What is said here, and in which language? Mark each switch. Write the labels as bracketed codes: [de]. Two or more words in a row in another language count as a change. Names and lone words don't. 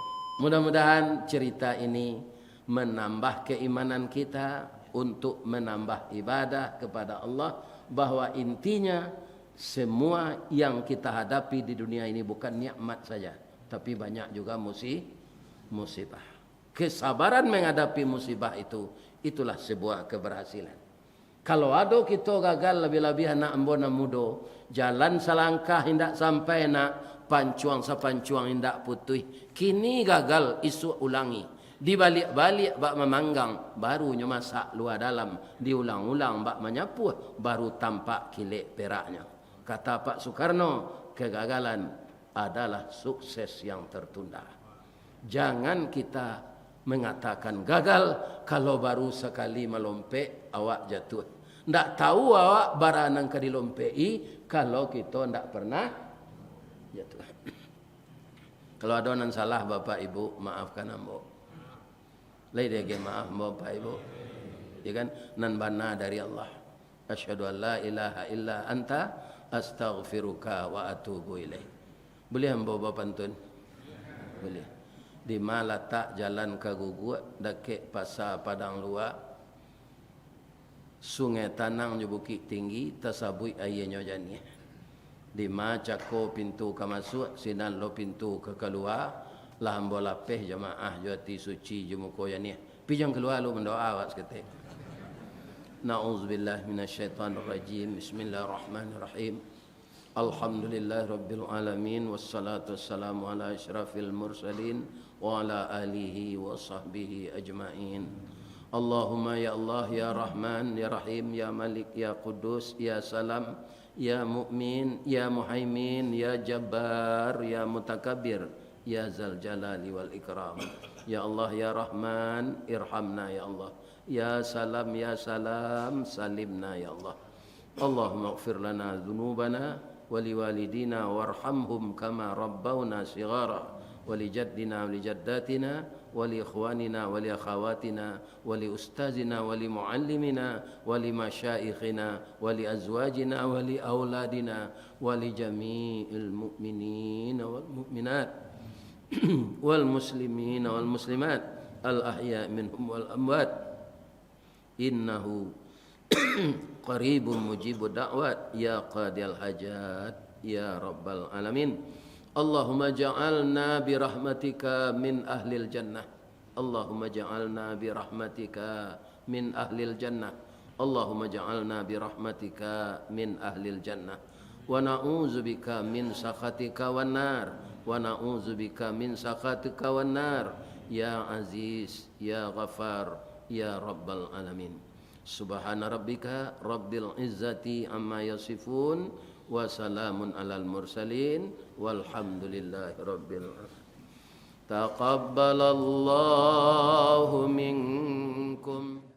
[id] Mudah-mudahan cerita ini menambah keimanan kita untuk menambah ibadah kepada Allah, bahwa intinya semua yang kita hadapi di dunia ini bukan nikmat saja, tapi banyak juga musibah. Kesabaran menghadapi musibah itulah sebuah keberhasilan. [min] Kalau ada kita gagal lebih-lebih anak ambona mudo, jalan selangkah hendak sampai nak pancuang sapancuang hendak putih. Kini gagal isu ulangi. Dibalik-balik bak memanggang, barunya masak luar dalam, diulang-ulang bak menyapu, baru tampak kilik peraknya. [id] Kata Pak Soekarno, kegagalan adalah sukses yang tertunda. [min] Jangan kita mengatakan gagal kalau baru sekali melompek awak jatuh. Ndak tahu awak baranang ke dilompei kalau kita ndak pernah jatuh. [id] Kalau ada yang salah Bapak Ibu, maafkan ambo. [min] Lai dia maaf Bapak Ibu. Ya kan? Nan bana dari Allah. [ar] أشهد أن لا إله إلا أنت أستغفرك وأتوب إليك. [id] Boleh bawa pantun? Boleh. [min] Di mana letak jalan ke Guguk, dekat pasar Padang Luar, sungai Tanang je Bukit Tinggi, tersabui airnya jani. Di mana cako pintu ke masuk, sinan lo pintu ke keluar, lah hamba lapeh jemaah jati suci jemuko jani. Pijang keluar lo mendoa awak seketik. [ar] نعوذ بالله من الشيطان الرجيم. بسم الله الرحمن الرحيم. الحمد لله رب العالمين. والصلاة والسلام على أشرف المرسلين وعلى آله وصحبه أجمعين. اللهم يا الله يا رحمن يا رحيم يا مالك يا قدوس يا سلام يا مؤمن يا مهيمن يا جبار يا متكبر يا ذا الجلال والإكرام. يا الله يا رحمن ارحمنا يا الله. يا سلام يا سلام سلمنا يا الله. اللهم اغفر لنا ذنوبنا ولوالدينا وارحمهم كما ربونا صغارا ولجدينا ولجداتنا ولإخواننا ولأخواتنا ولأستاذينا ولمعلمينا ولمشايخنا ولأزواجنا ولأولادنا ولجميع المؤمنين والمؤمنات والمسلمين والمسلمات الأحياء منهم والأموات إنه قريب مجيب الدعوات يا قاضي الحاجات يا رب العالمين. اللهم اجعلنا برحمتك من أهل الجنة. اللهم اجعلنا برحمتك من أهل الجنة. اللهم اجعلنا برحمتك من أهل الجنة. ونعوذ بك من سخطك والنار. ونعوذ بك من سخطك والنار. يا عزيز، يا غفار، يا رب العالمين. سبحان ربك رب العزة عما يصفون وسلام على المرسلين والحمد لله رب العالمين. تقبل الله منكم.